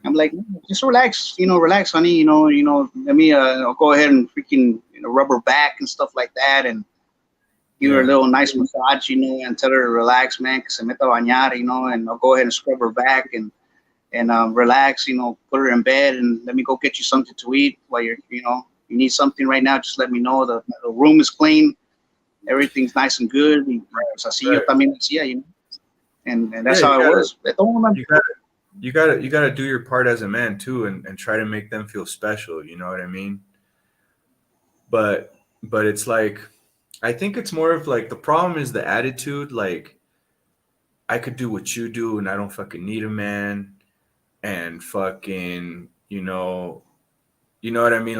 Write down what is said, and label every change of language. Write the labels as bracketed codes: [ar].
[en] I'm like, just relax, relax, honey, let me I'll go ahead and freaking rub her back and stuff like that, and give her a little nice massage, and tell her to relax, man, [es] que se meta a bañar, [en] and I'll go ahead and scrub her back and relax, put her in bed, and let me go get you something to eat while you need something right now, just let me know. The room is clean, everything's nice and good. [es] Y pues así yo también hacía, [en] and that's how it was. You gotta do your part as a man too, and try to make them feel special. You know what I mean? But it's like, I think it's more of like, the problem is the attitude. Like, I could do what you do and I don't fucking need a man, and fucking, you know what I mean?